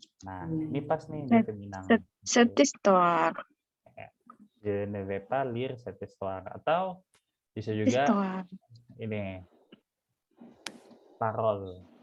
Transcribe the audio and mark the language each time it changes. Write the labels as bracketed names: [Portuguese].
[Indonesian] Nah, ini pas nih dia feminang. [French] Set istor. Je ne vais pas lire cette histoire. [Indonesian] Atau bisa juga ini parol.